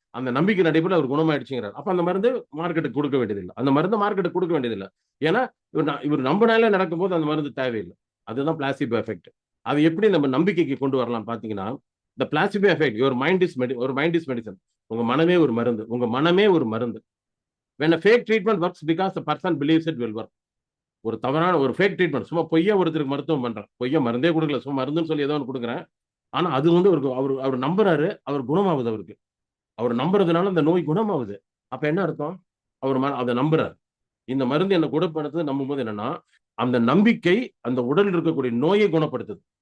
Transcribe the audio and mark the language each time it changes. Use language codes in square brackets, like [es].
[ta] அந்த நம்பிக்கையின் அடிப்படையில அவர் குணமாயிடுச்சுங்கிறாரு. அப்ப அந்த மருந்து மார்க்கெட்டுக்கு குடுக்க வேண்டியதில்ல. அந்த மருந்த மார்க்கெட்டுக்கு குடுக்க வேண்டியதில்ல. ஏன்னா, இவர் நம்புனாலே நடக்கும்போது அந்த மருந்து தேவையில்ல. அதுதான் பிளாசிபோ எஃபெக்ட். அது எப்படி நம்ம நம்பிக்கைக்கு கொண்டு வரலாம்ன்னு பார்த்தீங்கன்னா, இந்த பிளாசிபோ எஃபெக்ட் ஒரு [en] Mind is medicine. [ta] உங்க மனமே ஒரு மருந்து. உங்க மனமே ஒரு மருந்து. [en] When a fake treatment works because the person believes it will work. [ta] ஒரு தவறான ஒரு ஃபேக் ட்ரீட்மெண்ட். சும்மா பொய்யா ஒருத்தருக்கு மருத்துவம் பண்றேன். பொய்யா மருந்தே குடுக்கல. சும்மா மருந்துன்னு சொல்லி ஏதோ ஒண்ணு குடுக்குறேன். ஆனா அது வந்து அவருக்கு அவரு நம்புறாரு. அவர் குணமாவுது அவருக்கு. அவர் நம்புறதுனால அந்த நோய் குணமாவுது. அப்ப என்ன அர்த்தம்? அத நம்புறார். இந்த மருந்து என்ன குணப்படுத்துது நம்பும்போது என்னன்னா, அந்த நம்பிக்கை அந்த உடல்ல இருக்கக்கூடிய நோயை குணப்படுத்துது.